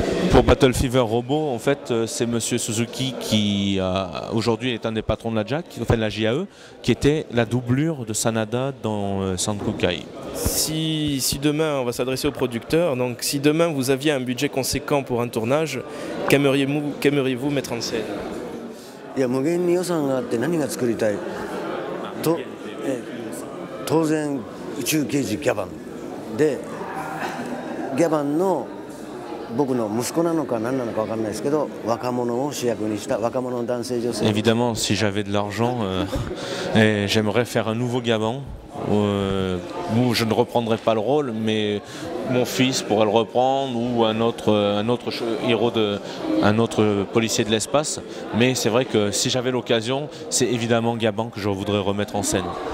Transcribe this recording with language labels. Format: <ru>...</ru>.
<fr>Pour Battle Fever Robot, en fait, c'est Monsieur Suzuki qui aujourd'hui est un des patrons de la JAC, enfin de la JAE, qui était la doublure de Sanada dans Sankukai. Si demain, on va s'adresser aux producteurs, donc si demain vous aviez un budget conséquent pour un tournage, qu'aimeriez-vous mettre en scène?</fr> <ja>いや、無限に予算があって何が作りたいと、当然宇宙刑事ギャバンで、ギャバンの僕の息子なのか何なのか分かんないですけど、若者を主役にした若者の男性女性。</ja> <fr>Évidemment, si j'avais de l'argent, j'aimerais faire un nouveau Gaban où je ne reprendrai pas le rôle, mais mon fils pourrait le reprendre ou un autre héros un autre policier de l'espace. Mais c'est vrai que si j'avais l'occasion, c'est évidemment Gaban que je voudrais remettre en scène.</fr>